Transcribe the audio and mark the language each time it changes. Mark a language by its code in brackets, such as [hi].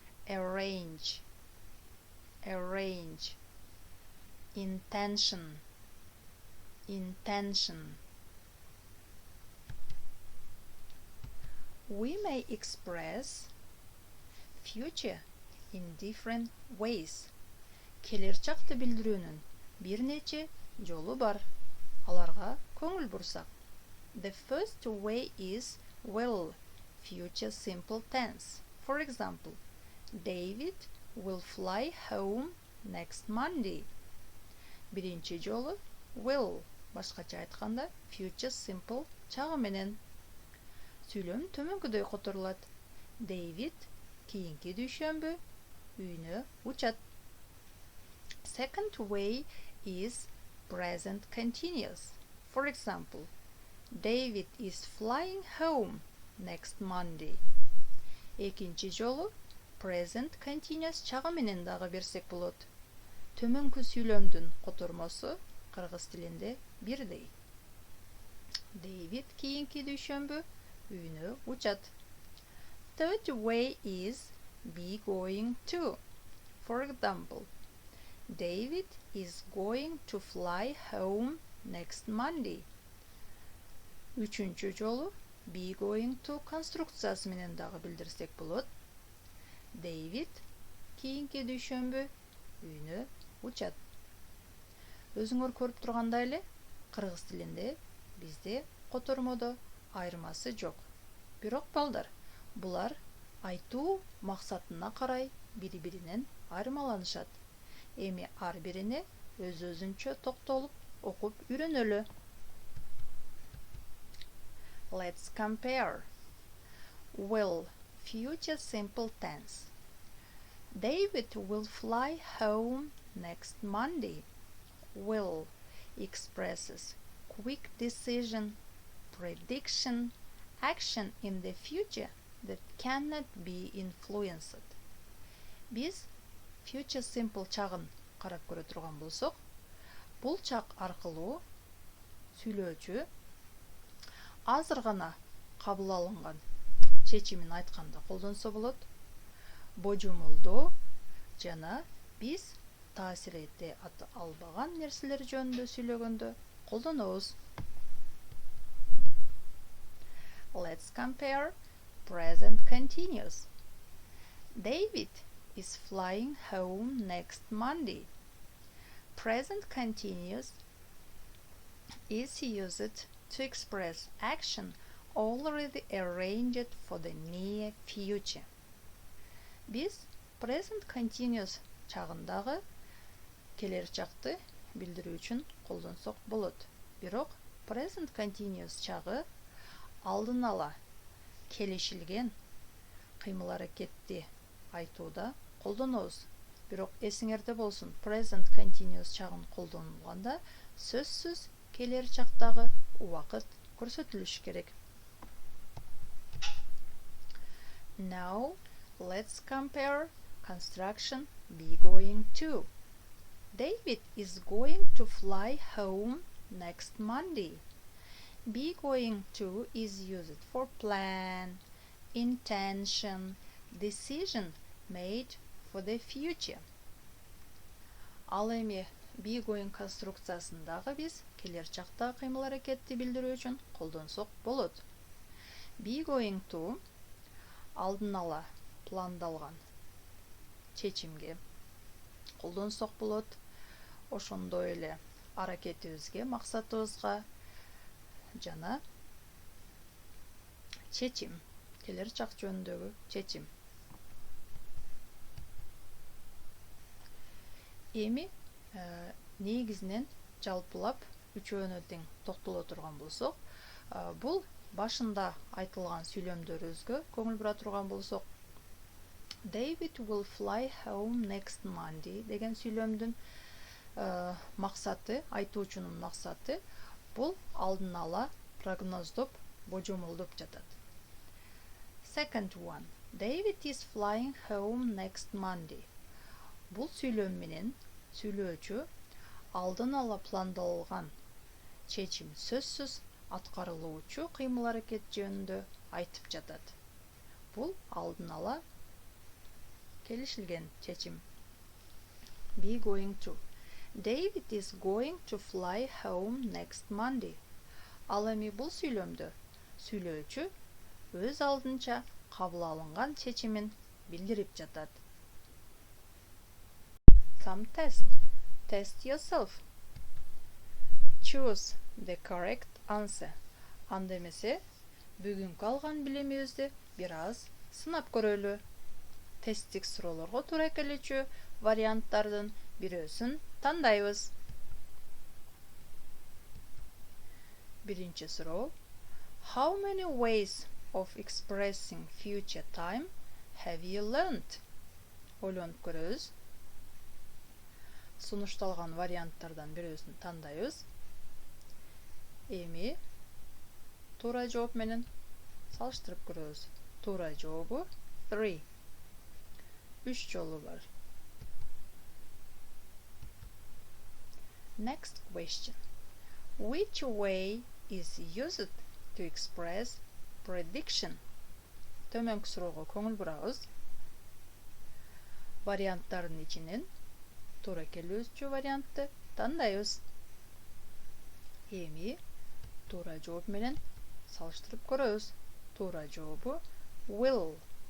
[en] Arrange, arrange. Intention, intention. We may express future in different ways. [ky] Келер чакты билдирүүнүн бир нече жолу бар. Аларга көңүл бурсак. [en] The first way is will, future simple tense. For example, David will fly home next Monday. [ky] Биринчи жолу will, башкача айтканда future simple чагы менен. Сүйлөм төмөнкүдөй которулат. David кийинки дүйшөмбү үйүнө учат. [en] Second way is present continuous. For example, David is flying home next Monday. [ky] Экинчи жолу present continuous чагы менен дагы берсек болот. Төмөнкү сүйлөмдүн котормосу кыргыз тилинде бирдей. David кийинки дүйшөмбү үйүнө учат. [en] Third way is be going to. For example, David is going to fly home next Monday. [ky] Үчүнчү жолу be going to конструкциясы менен дагы билдирсек болот. David кийинки дүйшөмбү үйүнө учат. Өзүңөр көрүп тургандай эле, кыргыз тилинде бизде котормодо айырмасы жок. Бирок балдар, булар Айтуу максатына карай бири-биринен айырмаланышат. Эми ар бирине өз-өзүнчө токтолуп окуп үйрөнөлү. [en] Let's compare. Will, future simple tense. David will fly home next Monday. Will expresses quick decision, prediction, action in the future that cannot be influenced. [ky] Biz future simple чагын карап көрө турган болсок, бул чак аркылуу сүйлөөчү азыр гана кабыл алынган чечимин айтканда колдонсо болот. Божомолдоо жана биз таасир эте албаган нерселер жөнүндө сүйлөгөндө колдонобуз. [en] Let's compare present continuous. David is flying home next Monday. Present continuous is used to express action already arranged for the near future. [ky] Biz present continuous чагындагы келер чакты билдирүү үчүн колдонсок болот. Бирок present continuous чагы алдын ала келишилген кыймыл-аракетти айтууда колдонобуз. Бирок эсиңерде болсун, present continuous чагын колдонулганда сөзсүз келер чактагы убакыт көрсөтүлүш керек. [en] Now, let's compare construction be going to. David is going to fly home next Monday. Be going to is used for plan, intention, decision made for the future. [ky] Ал эми be going конструкциясындагы биз келер чакта кыймыл-аракетти билдирүү үчүн колдонсок болот. Be going to алдын ала пландалган чечимге колдонсок болот. Ошондой эле аракетибизге, максатыбызга жана чечим, келер чак жөнүндөгү чечим. Эми негизинен жалпылап үчөөнө тең токтоло турган болсок, бул башында айтылган сүйлөмдөрүбүзгө көңүл бура турган болсок, [en] David will fly home next Monday [ky] деген сүйлөмдүн максаты, айтуучунун максаты бул алдын ала прогноздоп, божомолдоп жатат. [en] Second one, David is flying home next Monday. [ky] Бул сүйлөм менен сүйлөөчү алдын ала пландалган чечим сөзсүз аткарылуучу кыймыл-аракет жөнүндө айтып жатат. Бул алдын ала келишилген чечим. [en] Be going to. David is going to fly home next Monday. [ky] Ал эми бул сүйлөмдө сүйлөөчү өз алдынча кабыл алынган чечимин билдирип жатат. [en] Some test. Test yourself. Choose the correct answer. [ky] Анда эмесе бүгүнкү алган билимибизди бир аз сынап көрөлү. Тесттик суроолорго туура келүүчү варианттардын бирөөсүн тандайбыз. Биринчи суроо. [en] How many ways of expressing future time have you learned? [ky] Ойлонуп көрөбүз. Сунушталган варианттардан бирөөсүн тандайбыз. Эми туура жооп менен салыштырып көрөбүз. Туура жообу 3. 3 жолу бар. [en] Next question. Which way is used to express prediction? [ky] Төмөнкү суроого көңүл бурабыз. Варианттардын ичинен туура келүүчү вариантты тандайбыз. Эми туура жооп менен салыштырып көрөбүз. Туура жообу will.